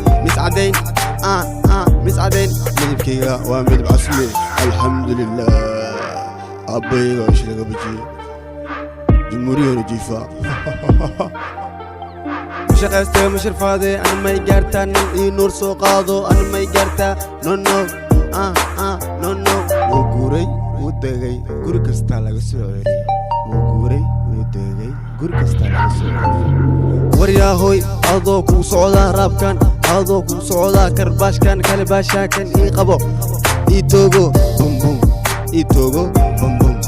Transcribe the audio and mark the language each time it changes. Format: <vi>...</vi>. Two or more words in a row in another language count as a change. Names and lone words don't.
<so>Mis caddayn, ah, ah, mis caddayn. Midabkayga waa midab casli. Alxamdulillaah. Abbayga oo isha laga bujiyey. Jumhuuriyadda jiifa. Ma shaqaystay, ma shirfaaday, ana may gaartaa, nin ii nuur soo qaado, ana may gaartaa.</so> <en>No, no, ah, ah, no, no.</en> <so>Wuu guuray, wuu degay, guri kastaa laga soo celiyey. Wuu guuray, wuu degay, guri kastaa laga soo celiyey. War yaa hooy, adoo kuu socdaa raabkan, adoo kuu socdaa karbaashkan, kale baashaakan ii qabo, ii toogo, bum, bum, ii toogo, bum, bum.</so>